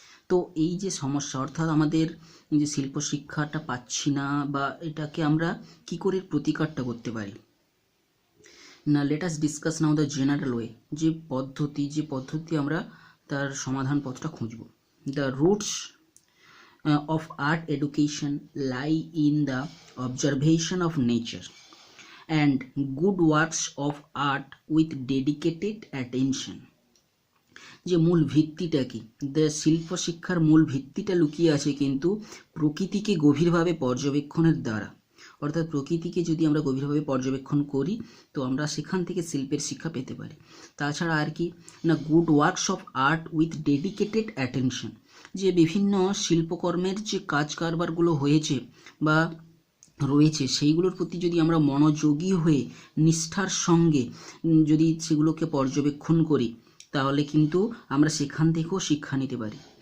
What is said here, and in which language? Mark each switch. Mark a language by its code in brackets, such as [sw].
[bn] তো এই যে সমস্যা, অর্থাৎ আমাদের যে শিল্প শিক্ষাটা পাচ্ছি না, বা এটাকে আমরা কি করে প্রতিকারটা করতে পারি না, [en] let us discuss now the general way, [bn] যে পদ্ধতি আমরা তার সমাধান পথটা খুঁজব। [en] The roots of art education lie in the observation of nature and good works of art with dedicated attention। [bn] যে মূল ভিত্তিটা কি, শিল্প শিক্ষার মূল ভিত্তিটা লুকিয়ে আছে কিন্তু প্রকৃতিকে গভীরভাবে পর্যবেক্ষণের দ্বারা। অর্থাৎ প্রকৃতিকে যদি আমরা গভীরভাবে পর্যবেক্ষণ করি তো আমরা সেখান থেকে শিল্পের শিক্ষা পেতে পারি। তাছাড়া আর কি না, [en] good works of art with dedicated attention, [bn] যে বিভিন্ন শিল্পকর্মের যে কাজ কারবারগুলো হয়েছে বা রয়েছে সেইগুলোর প্রতি যদি আমরা মনোযোগী হয়ে নিষ্ঠার সঙ্গে যদি সেগুলোকে পর্যবেক্ষণ করি তাহলে কিন্তু আমরা সেখান থেকেও শিক্ষা নিতে পারি।